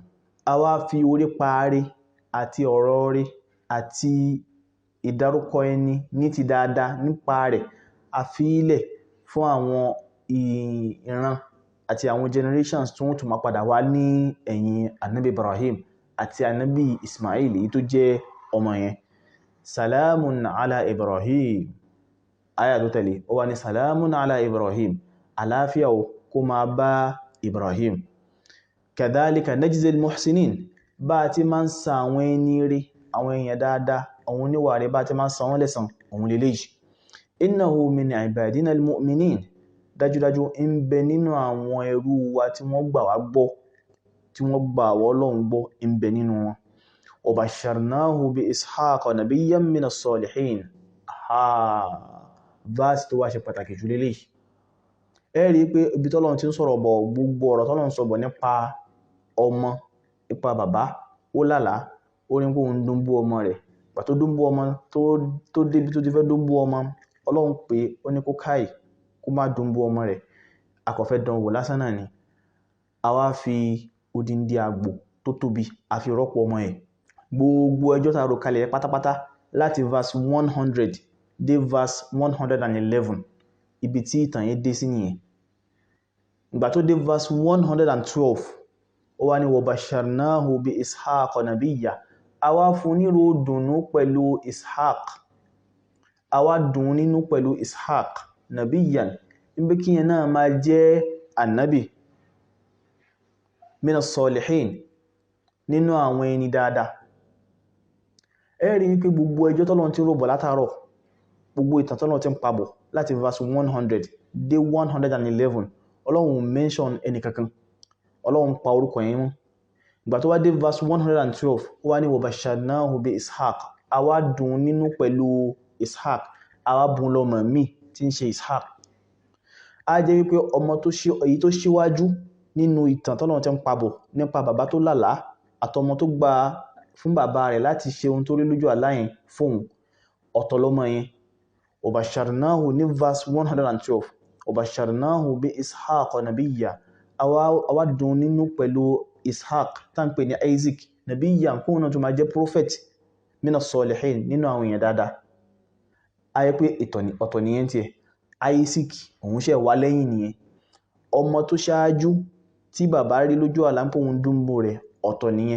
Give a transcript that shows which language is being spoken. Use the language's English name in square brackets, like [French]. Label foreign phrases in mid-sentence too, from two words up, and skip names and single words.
[Yoruba] A wá fi orí parí àti ọ̀rọ̀ rí àti ìdárúkọ ẹni ní ti dáadáa nípa rẹ̀, a fi ilẹ̀ fún àwọn ìran àti àwọn generations tí wọ́n tún máa padà wá ní ẹ̀yìn Ànábì Ibrahim àti Ànábì Ismail èyí tó jẹ́ ọmọ yẹn. [Arabic] سلام على إبراهيم. [Yoruba] Áyà tó tẹ̀lé ó wá ní [Arabic] سلام على إبراهيم, [Yoruba] àlàáfíà kó máa bá Ibrahim. [Arabic] كذلك نجزي المحسنين. [Yoruba] Bá ti máa ń sa àwọn ẹni rí, àwọn èèyàn dáadáa, àwọn oníwà rẹ̀ bá ti máa ń san wọ́n lẹ́san, òun lélẹ́yìí. [Arabic] إنه من عبادنا المؤمنين. [Yoruba] Dájúdájú ń bẹ nínú àwọn ẹrú wa tí wọ́n gbà wá gbọ́, tí wọ́n gbà wá Ọlọ́run gbọ́, ń bẹ nínú wọn. [Arabic] وبشرناه بإسحاق نبيا من الصالحين. [Yoruba] Verse tó wá ṣe pàtàkì jù lélẹ́yìí. Ẹ rí pé ibi tọ́lọ́run ti ń sọ̀rọ̀ bọ̀, gbogbo ọ̀rọ̀ tọ́lọ́run sọ bọ̀ nípa ọmọ, nípa bàbá, ó lálàá, ó ní pé òun dúnbú ọmọ rẹ̀. Ìgbà tó dúnbú ọmọ tó débi tó ti fẹ́ dúnbú ọmọ, Ọlọ́run pé ó ní kó káì, kó má dúnbú ọmọ rẹ̀. A kò fẹ́ dán wò lásán náà ni. A wá fi odindi àgbò tó tóbi, a fi rọ́pò ọmọ ẹ̀. Gbogbo ẹjọ́ tá rò kalẹ̀ pátápátá láti verse 100 dé verse 111, ibi tí ìtàn yẹn dé sí nìyẹn. Ìgbà tó dé verse 112, ó wá ní [Arabic] وبشرناه بإسحاق نبيا. [Yoruba] A wá fún níro dùnnú pẹ̀lú Ishaq. A wá dùn nínú pẹ̀lú Ishaq nabiyyan, níbi kí yẹn náà máa jẹ́ ànábì [Arabic] من الصالحين, [Yoruba] nínú àwọn ẹni dáadáa. Ẹ rí pé gbogbo ẹjọ́ tọ́lọ́run ti rò bọ̀ látàárọ̀, gbogbo ìtàn tọ́lọ́run ti ń pa bọ̀ láti verse 100 dé 111, Ọlọ́run mention ẹni kankan, Ọlọ́run pa orúkọ yẹn mọ́. Ìgbà tó wá dé verse 112, ó wá ní [Arabic] وبشرناه بإسحاق. [Yoruba] A wá dùn nínú pẹ̀lú Ishaq, a wá bùn lọ́mọ mi tí ń ṣe Ishaq. A jẹ́ wípé ọmọ èyí tó ṣíwájú nínú ìtàn tọ́lọ́run ti ń pa bọ̀ nípa bàbá tó lálàá àtọmọ tó gba fún bàbá rẹ̀ láti ṣe ohun tó rí lójú àlá yẹn fóun, ọ̀tọ̀ lọ́mọ yẹn. [Arabic] وبشرناه [Yoruba] ní verse 112, [Arabic] وبشرناه بإسحاق نبيا. [Yoruba] A wá dùn nínú pẹ̀lú Ishaq tá ń pè ní Isaac nabiyya, kóun náà tó máa jẹ́ prophet [Arabic] من الصالحين, [Yoruba] nínú àwọn èèyàn dáadáa. A yẹ pé ọ̀tọ̀ nìyẹn tiẹ̀. Isaac òun ṣe wá lẹ́yìn nìyẹn. Ọmọ tó ṣáájú tí bàbá rí lójú àlá ń pò ń dúnbò rẹ̀, ọ̀tọ̀ nìyẹn.